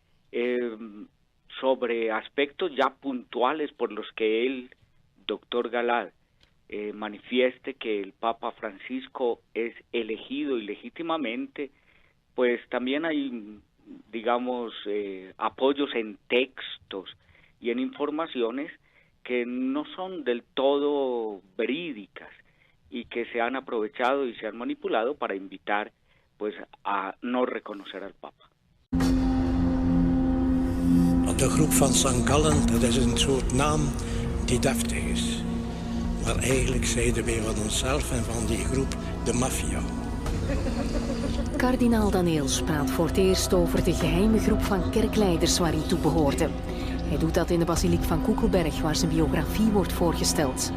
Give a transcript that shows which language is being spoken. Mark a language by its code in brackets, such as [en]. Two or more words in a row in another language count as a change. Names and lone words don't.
[es] sobre aspectos ya puntuales por los que él, doctor Galad, manifieste que el Papa Francisco es elegido ilegítimamente, pues también hay, digamos, apoyos en textos y en informaciones que no son del todo verídicas y que se han aprovechado y se han manipulado para invitar pues a no reconocer al Papa. [nl] De groep van St. Gallen, dat is een soort naam die deftig is. Maar eigenlijk zeiden wij van onszelf en van die groep de maffia. Kardinaal Daneels praat voor het eerst over de geheime groep van kerkleiders waar hij toe behoorde. Hij doet dat in de basiliek van Koekelberg, waar zijn biografie wordt voorgesteld.